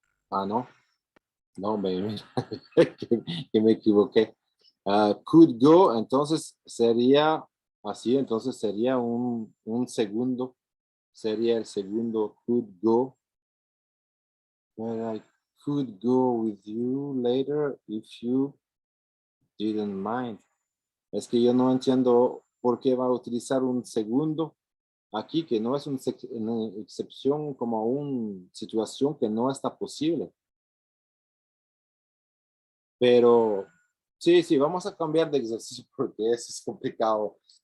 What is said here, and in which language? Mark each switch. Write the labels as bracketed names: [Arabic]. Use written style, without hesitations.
[Spanish] no. No, que me equivoqué. Could go, entonces sería así, entonces sería un segundo, sería el segundo could go. [English] But I could go with you later if you didn't mind. [Spanish] Es que yo no entiendo por qué va a utilizar un segundo aquí, que no es una excepción como una situación que no está posible. Pero sí, vamos a cambiar de ejercicio porque eso es complicado.